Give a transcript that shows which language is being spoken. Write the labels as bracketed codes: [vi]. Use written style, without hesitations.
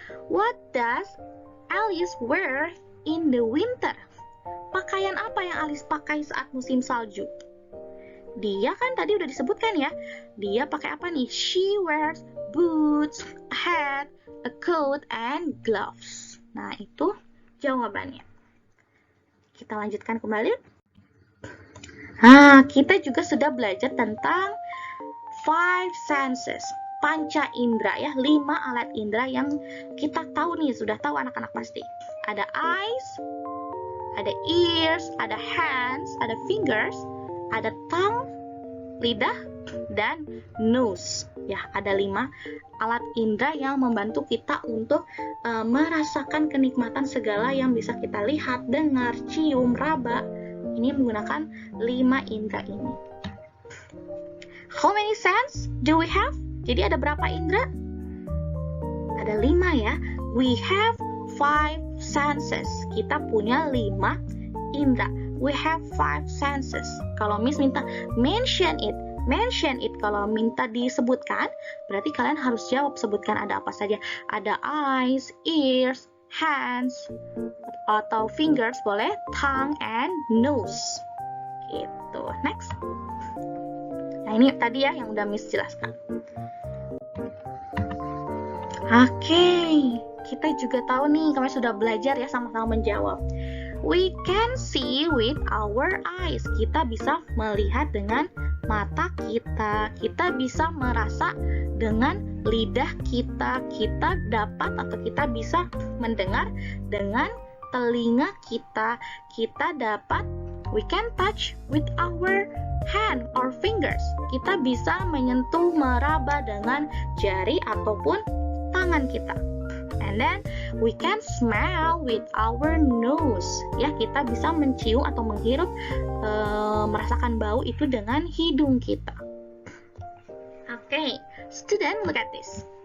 [en] What does Alice wear in the winter? [id] Pakaian apa yang Alice pakai saat musim salju? Dia kan tadi udah disebutkan ya. Dia pakai apa nih? [en] She wears boots, a hat, a coat, and gloves. [id] Nah, itu jawabannya. Kita lanjutkan kembali. Nah, kita juga sudah belajar tentang 5 senses. Panca indera ya, 5 alat indera yang kita tahu nih, sudah tahu anak-anak pasti. Ada eyes, ada ears, ada hands, ada fingers, ada tongue, lidah, dan nose. Ya, ada 5 alat indera yang membantu kita untuk merasakan kenikmatan segala yang bisa kita lihat, dengar, cium, raba. Ini menggunakan 5 indera ini. [en] How many sense do we have? [id] Jadi ada berapa indera? Ada 5 ya. [en] We have 5 senses. [id] Kita punya 5 indera. [en] We have 5 senses. [id] Kalau Miss minta [en] mention it [id] kalau minta disebutkan, berarti kalian harus jawab, sebutkan ada apa saja. Ada eyes, ears, hands, atau fingers boleh, tongue, and nose. Gitu. Next. Nah, ini tadi ya yang udah Miss jelaskan. Oke, kita juga tahu nih, kami sudah belajar ya sama-sama menjawab. [en] We can see with our eyes. [id] Kita bisa melihat dengan mata kita. Kita bisa merasa dengan lidah kita. Kita dapat atau kita bisa mendengar dengan telinga kita. Kita dapat, [en] we can touch with our hand or fingers. [id] Kita bisa menyentuh, meraba dengan jari ataupun tangan kita. [en] And then we can smell with our nose. [id] Ya, kita bisa mencium atau menghirup, merasakan bau itu dengan hidung kita. [en] Oke, student, look at this.